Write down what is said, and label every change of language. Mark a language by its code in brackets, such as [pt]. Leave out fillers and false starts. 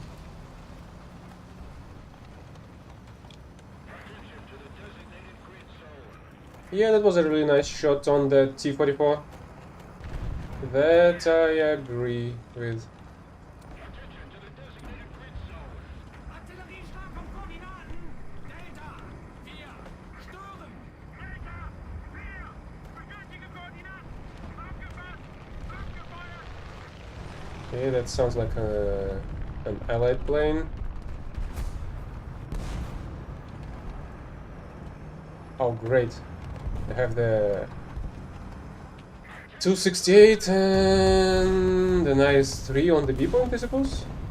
[en] Attention to the designated grid zone. Yeah, that was a really nice shot on the T-44. That I agree with. Attention to the designated grid zone. [de] Artillerieschlag auf Koordinaten. Delta. 4. Stören. Delta. 4. Bestätige Koordinaten. Abgefasst. Abgefeuert. [en] Okay, that sounds like an allied plane. Oh, great. They have the 268 and the nice 3 on the B point, I suppose?